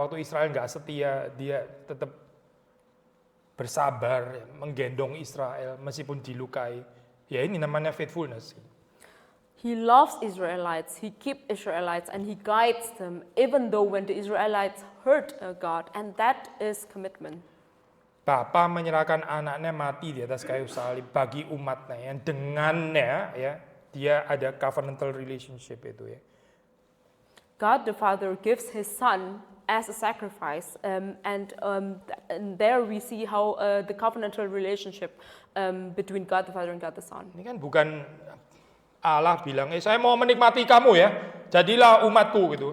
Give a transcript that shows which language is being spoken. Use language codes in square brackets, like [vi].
[id] Waktu Israel nggak setia, dia tetap bersabar, ya, menggendong Israel meskipun dilukai. Ya ini namanya faithfulness. [en] He loves Israelites, he keeps Israelites, and he guides them, even though when the Israelites hurt God, and that is commitment. [id] Bapa menyerahkan anaknya mati di atas kayu salib bagi umatnya, yang dengannya ya dia ada covenantal relationship itu ya. [en] God the Father gives His Son as a sacrifice, and there we see how the covenantal relationship between God the Father and God the Son. [id] Ini kan bukan Allah bilang, saya mau menikmati kamu ya, jadilah umatku gitu.